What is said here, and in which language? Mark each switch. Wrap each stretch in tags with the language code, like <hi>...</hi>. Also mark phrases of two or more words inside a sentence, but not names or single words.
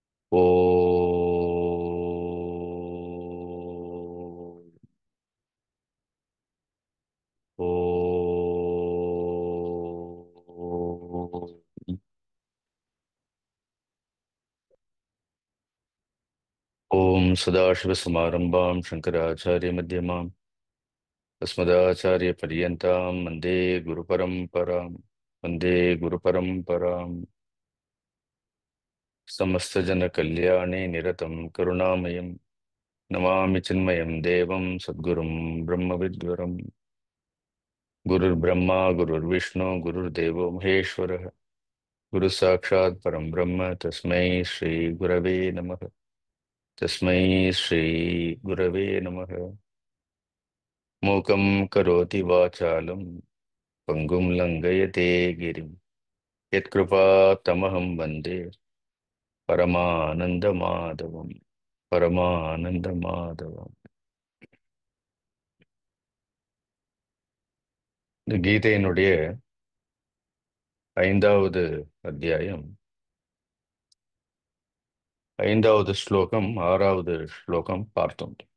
<sa>ओ ओ ओं सदाशिवसमारम्भां शङ्कराचार्यमध्यमां अस्मदाचार्यपर्यन्तां वन्दे गुरुपरम्परां वन्दे गुरुपरम्परां समस्तजनकल्याणे निरतं करुणामयं नमामि चिन्मयं देवं सद्गुरुं ब्रह्मविद्वरं गुरुर्ब्रह्मा गुरुर्विष्णु गुरुर्देवो महेश्वरः गुरुसाक्षात् परं ब्रह्म तस्मै श्रीगुरवे नमः तस्मै श्रीगुरवे नमः मूकं करोति वाचालं पङ्गुं लङ्घयते गिरिं यत्कृपातमहं वन्दे परमानन्दमाधवं परमानन्दमाधवं.</sa> <ta>இந்த கீதையினுடைய 5வது அத்தியாயம் 5வது ஸ்லோகம் 6வது ஸ்லோகம் பார்த்தோம்.</ta>